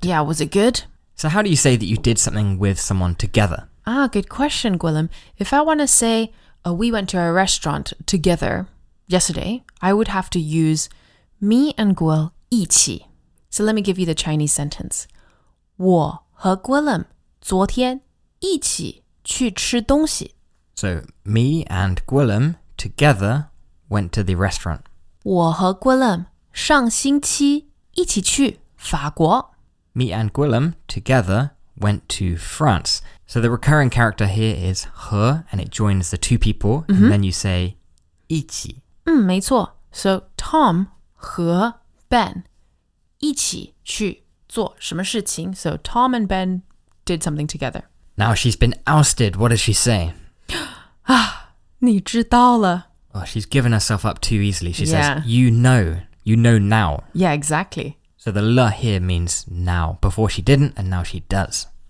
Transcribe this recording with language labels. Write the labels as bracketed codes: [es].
[en] Yeah, was it good? So how do you say that you did something with someone together? Good question, Gwilym. If I want to say, we went to a restaurant together yesterday, I would have to use me and Gwil 一起. So let me give you the Chinese sentence. [zh] 我和 Gwilym 昨天一起去吃东西. [en] So me and Gwilym together went to the restaurant. [zh] 我和 Gwilym 上星期一起去法国. [en] Me and Gwilym together went to France. So the recurring character here is 和 and it joins the two people and then you say 一起. [zh] 没错. So Tom 和 Ben 一起去做什么事情? [en] So Tom and Ben did something together. Now she's been ousted. What does she say? [zh] 你知道了. [en] Oh, she's given herself up too easily. She Yeah. says, you know now. Yeah, exactly. So the le here means now. Before she didn't and now she does.